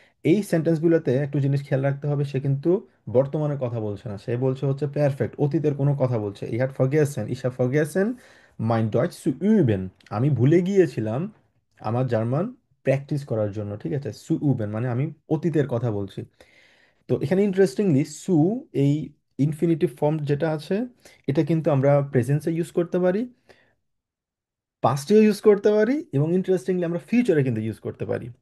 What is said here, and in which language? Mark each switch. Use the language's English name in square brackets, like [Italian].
[Bangla] এই সেন্টেন্সগুলোতে একটু জিনিস খেয়াল রাখতে হবে, সে কিন্তু বর্তমানে কথা বলছে না, সে বলছে হচ্ছে পারফেক্ট অতীতের কোনো কথা বলছে। [German] er hat vergessen, ich habe vergessen mein Deutsch zu üben। [Bangla] আমি ভুলে গিয়েছিলাম আমার জার্মান প্র্যাকটিস করার জন্য। ঠিক আছে? সু উবেন মানে আমি অতীতের কথা বলছি। তো এখানে ইন্টারেস্টিংলি সু, এই ইনফিনিটিভ ফর্ম যেটা আছে, এটা কিন্তু আমরা প্রেজেন্সে ইউজ করতে পারি, পাস্টেও ইউজ করতে পারি এবং ইন্টারেস্টিংলি আমরা ফিউচারে কিন্তু ইউজ করতে পারি।